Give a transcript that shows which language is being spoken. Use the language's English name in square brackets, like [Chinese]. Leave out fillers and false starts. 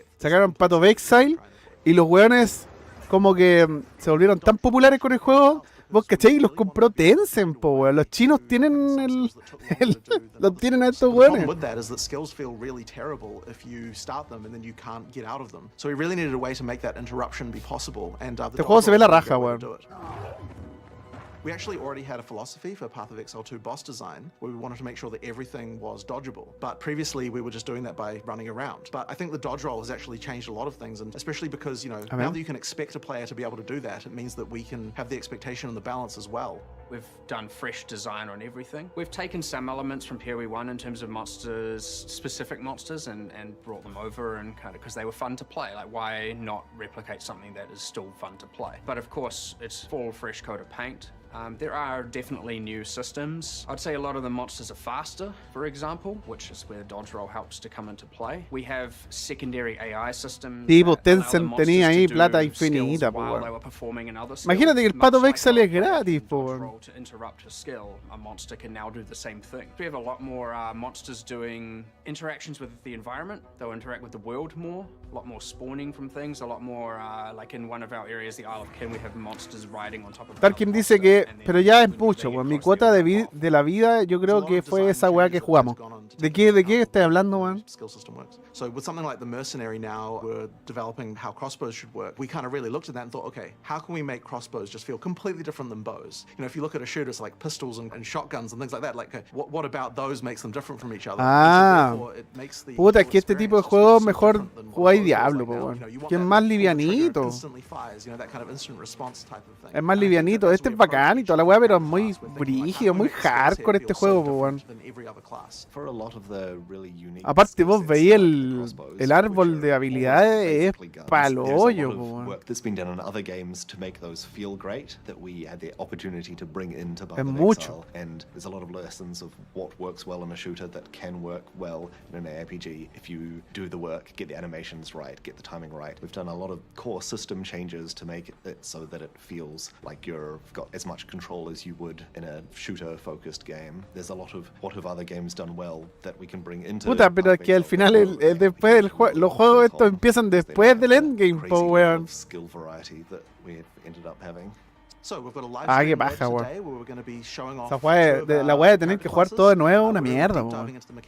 [Spanish] Sacaron Path of Exile y los weones como que se volvieron tan populares con el juego. Vos cachai, los compró Tencent, po, weón. Los chinos tienen los tienen a estos weones. [English] The problem with that is that skills feel really terrible if you start them and then you can't get out of them. So we really needed a way to make that interruption be possible. And [Spanish] este juego se ve la raja, weón. [English] We actually already had a philosophy for Path of Exile 2 boss design where we wanted to make sure that everything was dodgeable. But previously we were just doing that by running around. But I think the dodge roll has actually changed a lot of things, and especially because, you know, now that you can expect a player to be able to do that, it means that we can have the expectation and the balance as well. We've done fresh design on everything. We've taken some elements from PoE1 in terms of monsters, specific monsters, and brought them over, and kind of because they were fun to play. Like, why not replicate something that is still fun to play? But of course, it's full fresh coat of paint. There are definitely new systems. I'd say a lot of the monsters are faster, for example, which is where dodge roll helps to come into play. We have secondary AI systems. [Spanish] Tipo, Tencent tenía ahí plata infinita, po. Imagínate que el Path of Exile es gratis, po. [English] To interrupt a skill, a monster can now do the same thing. We have a lot more monsters doing interactions with the environment. They'll interact with the world more. A lot more spawning from things. A lot more, like in one of our areas, the Isle of Kin, we have monsters riding on top of. [Spanish] Tarkin dice que, pero ya es mucho, weón. Mi cuota de la vida, yo creo que fue esa weá que jugamos. ¿De qué estás hablando, weón? [English] So with something like the Mercenary now, we're developing how crossbows should work. We kind of really looked at that and thought, okay, how can we make crossbows just feel completely different than bows? You know, if you look at a shooter, it's like pistols and shotguns and things like that. Like, what about those makes them different from each other? [Spanish] Ah, puta, es que este tipo de juegos mejor jugáis Diablo, po, weón. Que es más livianito. Es más livianito. Este es bacán y toda la weá, pero es muy brígido, muy hardcore este juego, po, weón. Aparte vos veis el árbol de habilidades, es palo hoyo, po, weón. Es mucho. [English] And there's a lot of lessons of what works well in a shooter that can work well in an RPG if you do the work, get the animations right, get the timing right. We've done a lot of core system changes to make it so that it feels like you've got as much control as you would in a shooter-focused game. There's a lot of what have other games done well that we can bring into... [Spanish] Puta, pero es que al final después del los juegos estos empiezan después del endgame, po, weón. [English] Skill variety that we ended up having. [Spanish] Qué paja, weón. La weá de tener que jugar todo de nuevo una mierda, weón.